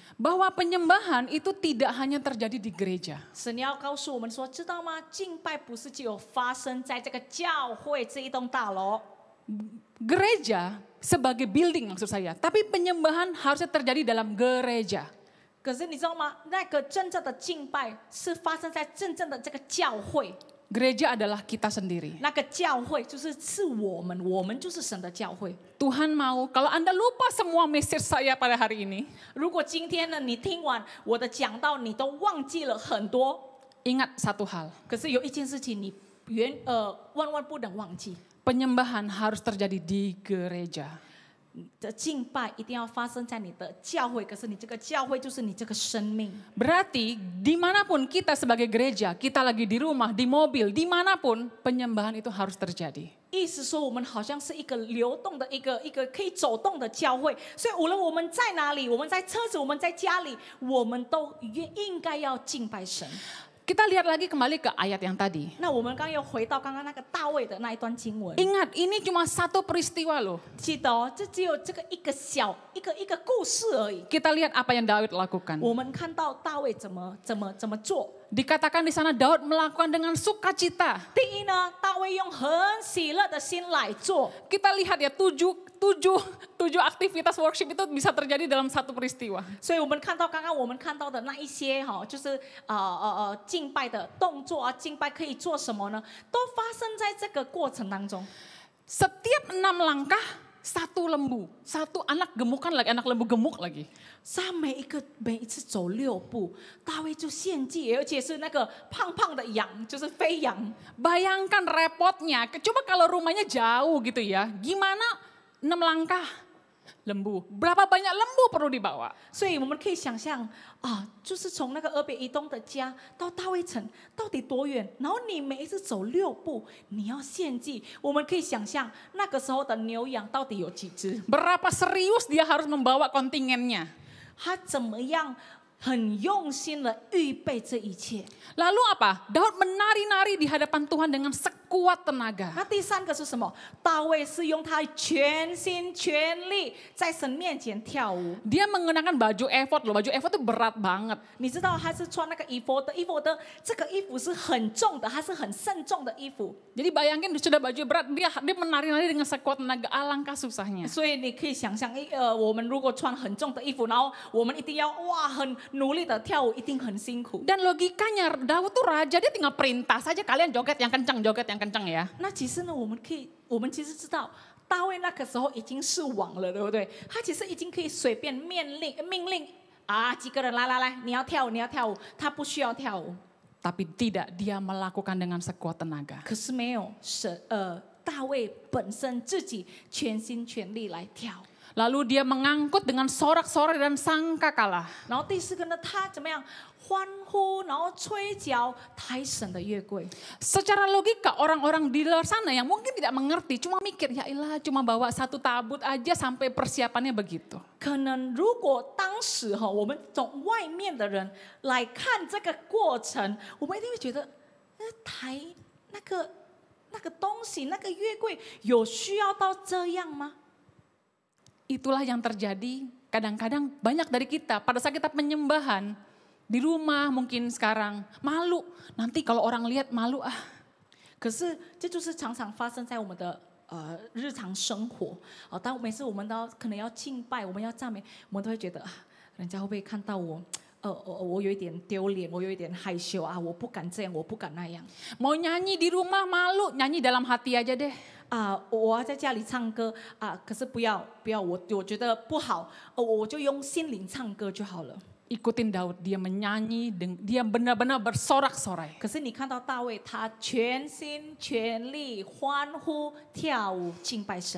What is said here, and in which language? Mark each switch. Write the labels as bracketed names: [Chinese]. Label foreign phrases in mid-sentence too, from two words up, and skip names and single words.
[Indonesian] Bahwa penyembahan itu tidak hanya terjadi di gereja. [Chinese] 神要告诉我们说，知道吗？敬拜不是只有发生在这个教会这一栋大楼。 [Indonesian] Gereja sebagai building maksud saya, tapi penyembahan harusnya terjadi dalam gereja. [Chinese] 可是你知道吗？那个真正的敬拜是发生在真正的这个教会。 [Indonesian] Gereja adalah kita sendiri. [Chinese] 那个教会就是我们，我们就是神的教会。 [Indonesian] Tuhan mau kalau Anda lupa semua message saya pada hari ini, [Chinese] 如果今天呢，你听完我的讲道，你都忘记了很多， [Indonesian] ingat satu hal. [Chinese] 可是有一件事情你万万不能忘记， [Indonesian] Penyembahan harus terjadi di gereja. [Chinese] 你的敬拜一定要发生在你的教会，可是你这个教会就是你这个生命。 [Indonesian] Berarti dimanapun kita sebagai gereja, kita lagi di rumah, di mobil, dimanapun penyembahan itu harus terjadi. [Chinese] 意思说，我们好像是一个流动的一个可以走动的教会，所以无论我们在哪里，我们在车子，我们在家里，我们都应该要敬拜神。 [Indonesian] Kita lihat lagi kembali ke ayat yang tadi. [Chinese] 那我们刚又回到刚刚那个大卫的那一段经文， [Indonesian] Ingat, ini cuma satu peristiwa loh. [Chinese] 记得哦，这只有这个一个小一个故事而已。 [Indonesian] Kita lihat apa yang Daud lakukan. [Chinese] 我们看到大卫怎么做。 [Indonesian] Dikatakan di sana Daud melakukan dengan sukacita. [Chinese] 第一呢，大卫用很喜乐的心来做。 [Indonesian] Kita lihat ya tujuh aktivitas worship itu bisa terjadi dalam satu peristiwa. [Chinese] 所以我们看到刚刚我们看到的那一些哈，就是敬拜的动作啊，敬拜可以做什么呢？都发生在这个过程当中。 [Indonesian] Setiap 6 langkah, satu lembu. Satu anak gemukan lagi, anak lembu gemuk lagi. [Chinese] 他每一次走6步，大卫就献祭，而且是那个胖胖的羊，就是肥羊。 [Indonesian] Bayangkan repotnya. Coba kalau rumahnya jauh gitu ya. Gimana 6 langkah, lembu. Berapa banyak lembu perlu dibawa? [Chinese] 所以我们可以想象啊，就是从那个俄别以东的家到大卫城到底多远？然后你每一次走6步，你要献祭。我们可以想象那个时候的牛羊到底有几只？ [Indonesian] Berapa serius dia harus membawa kontingennya? [Chinese] 他怎么样很用心的预备这一切？ [Indonesian] Lalu apa? Daud menari-nari di hadapan Tuhan dengan sekuat tenaga. [Chinese] 那第三个是什么？大卫是用他全心全力在神面前跳舞。 [Indonesian] Dia mengenakan baju efod loh, baju efod itu berat banget. [Chinese] 你知道他是穿那个衣服的，这个衣服是很重的，它是很慎重的衣服。 [Indonesian] Jadi bayangin sudah baju berat, dia menari-nari dengan sekuat tenaga, alangkah susahnya. [Chinese] 所以你可以想象，我们如果穿很重的衣服，然后我们一定要很努力的跳舞，一定很辛苦。 [Indonesian] Dan logikanya Daud tuh raja, dia tinggal perintah saja kalian joget yang kencang ya. [Chinese] 那其实呢，我们其实知道，大卫那个时候已经是王了，对不对？他其实已经可以随便命令啊，几个人来，你要跳舞，他不需要跳舞。 [Indonesian] Tapi tidak, dia melakukan dengan sekuat tenaga. [Chinese] 可是没有大卫本身自己全心全力来跳。 [Indonesian] Lalu dia mengangkut dengan sorak-sorai dan sangkakala. [Chinese] 然后第四个呢，他怎么样欢呼，然后吹角抬神的月桂。 [Indonesian] Secara logika orang-orang di luar sana yang mungkin tidak mengerti, cuma mikir ya ilah cuma bawa satu tabut aja sampai persiapannya begitu. [Chinese] 可能如果当时我们从外面的人来看这个过程，我们一定会觉得，抬那个东西，那个月桂有需要到这样吗？ [Indonesian] Itulah yang terjadi kadang-kadang banyak dari kita pada saat kita penyembahan di rumah mungkin sekarang malu, nanti kalau orang lihat malu ah. [Chinese] 可是这就是常常发生在我们的日常生活当每次我们都可能要敬拜，我们要赞美，我们都会觉得人家会不会看到我？我有一点丢脸，我有一点害羞啊，我不敢这样，我不敢那样。 [Indonesian] Mau nyanyi di rumah malu, nyanyi dalam hati aja deh. [Chinese] 我要在家里唱歌可是不要，我觉得不好，我就用心灵唱歌就好了。 [Indonesian] Ikutin Daud, dia menyanyi, dia benar-benar bersorak-sorai. [Chinese] 可是你看到大卫，他全心全力欢呼跳舞敬拜神。